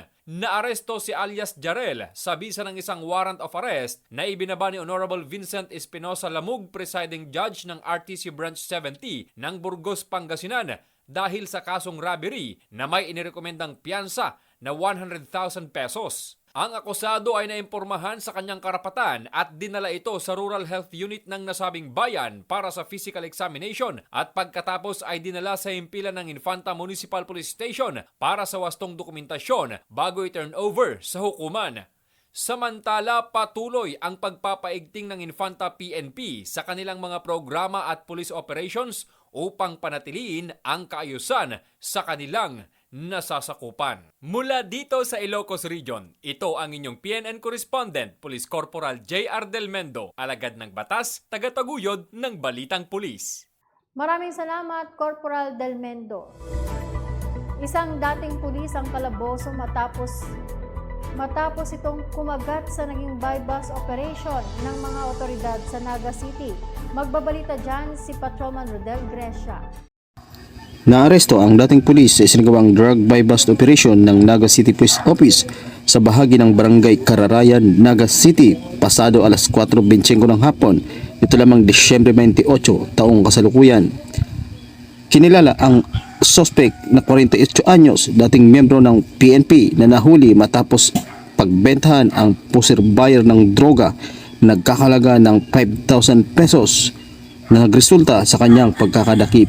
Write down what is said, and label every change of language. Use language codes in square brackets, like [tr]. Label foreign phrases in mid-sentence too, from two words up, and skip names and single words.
[tl] Naaresto si alias Jarel sa bisa ng isang [en] warrant of arrest [tl] na ibinaba ni Honorable Vincent Espinosa Lamug, [en] Presiding Judge [tl] ng RTC Branch 70 ng Burgos, Pangasinan, dahil sa kasong robbery na may inirekomendang piyansa na 100,000 pesos. Ang akusado ay naimpormahan sa kanyang karapatan at dinala ito sa Rural Health Unit ng nasabing bayan para sa [en] physical examination [tl] at pagkatapos ay dinala sa himpilan ng Infanta Municipal Police Station para sa wastong dokumentasyon bago i-turn over sa hukuman. Samantala, patuloy ang pagpapaigting ng Infanta PNP sa kanilang mga programa at [en] police operations [tl] upang panatiliin ang kaayusan sa kanilang nasasakupan. Mula dito sa Ilocos Region, ito ang inyong PNN Correspondent, Police Corporal J.R. Dalmendo, alagad ng batas, tagataguyod ng Balitang Pulis. Maraming salamat, Corporal Dalmendo. Isang dating pulis ang kalaboso matapos itong kumagat sa naging [en] bypass operation [tl] ng mga otoridad sa Naga City. Magbabalita dyan si Patrolman Rodel Grecia. Naaresto ang dating pulis sa isinagawang [en] drug buy-bust operation [tl] ng Naga City Police Office sa bahagi ng Barangay Kararayan, Naga City, pasado alas 4:25 ng hapon. Ito lamang Disyembre 28, taong kasalukuyan. Kinilala ang suspect na 48 anyos, dating miyembro ng PNP na nahuli matapos pagbentahan ang pusher buyer ng droga na nagkakalaga ng 5,000 pesos na nagresulta sa kanyang pagkakadakip.